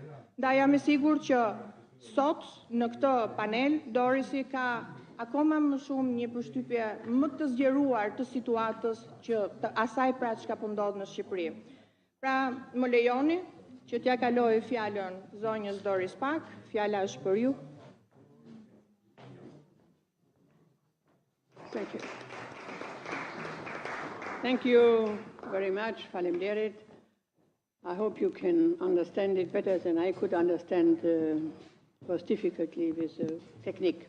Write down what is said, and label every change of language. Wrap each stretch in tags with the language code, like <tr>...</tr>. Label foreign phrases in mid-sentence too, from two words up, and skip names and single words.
<sq>Ndaj jam e sigurt që sot në këtë panel Dorisi ka akoma më shumë një përshtypje më të zgjeruar të situatës që të asaj pra çka po ndodh në Shqipëri. Pra, më lejoni që t'ja kaloj fjalën zonjës Doris Pak, fjala është për ju.</sq> <en>Thank you. Thank you very much, Falemderit. I hope you can understand it better than I could understand. It was difficultly with the technique.</en>